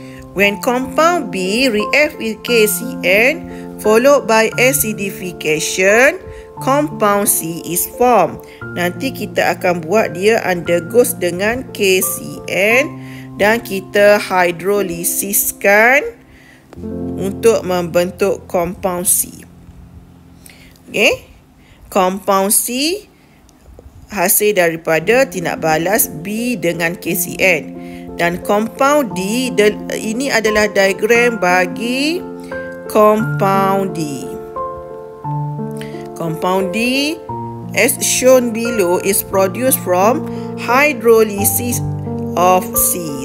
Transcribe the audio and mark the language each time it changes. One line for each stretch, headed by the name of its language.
English: When compound B react with KCN followed by acidification, compound C is formed.
Malay: Nanti kita akan buat dia undergoes dengan KCN dan kita hydrolysiskan untuk membentuk compound C. Okay? Compound C hasil daripada tindak balas B dengan KCN. Dan compound D, ini adalah diagram bagi compound D.
English: Compound D, as shown below, is produced from hydrolysis of C.